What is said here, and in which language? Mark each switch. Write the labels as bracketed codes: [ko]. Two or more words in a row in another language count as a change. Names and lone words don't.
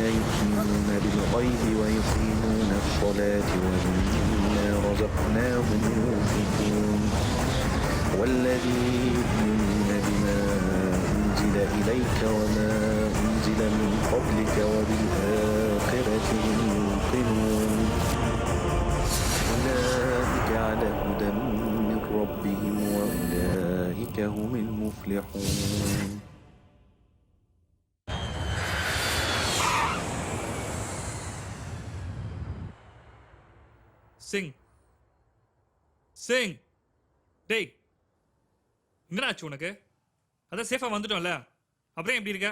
[ar] يؤمنون بالغيب ويقيمون الصلاة ومما رزقناهم ينفقون والذين يؤمنون بما أنزل إليك وما أنزل من قبلك وبالآخرة هم يوقنون أولئك على هدى من ربهم وأولئك هم المفلحون. [ta] சிங் சிங் டேய் என்னடாச்சு உனக்கு? அதான் சேஃபாக வந்துட்டோம்ல, அப்புறம் எப்படி இருக்க?